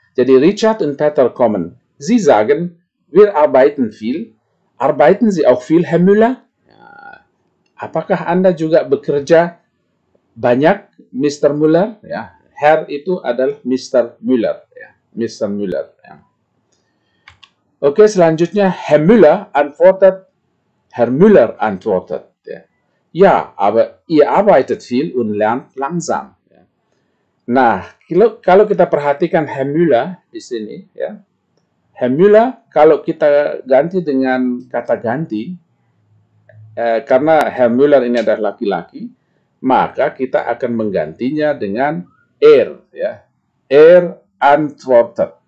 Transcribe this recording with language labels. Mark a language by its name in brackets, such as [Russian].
[Indonesian] Jadi [German] Richard und Peter kommen. Sie sagen, wir arbeiten viel. Arbeiten Sie auch viel, Herr Müller? [Indonesian] Ya. Apakah Anda juga bekerja banyak, Mr. Müller? Ya. Herr itu adalah Mr. Müller. Ya. Mr. Müller. Ya. Oke, selanjutnya [German] Herr Müller antwortet. Herr Müller antwortet. Ya, ja, aber ihr arbeitet viel und lernt langsam. [Indonesian] Ya. Nah, kalau kita perhatikan Herr Müller di sini, ya, Herr Müller kalau kita ganti dengan kata ganti, karena Herr Müller ini adalah laki-laki, maka kita akan menggantinya dengan ya, antwortet.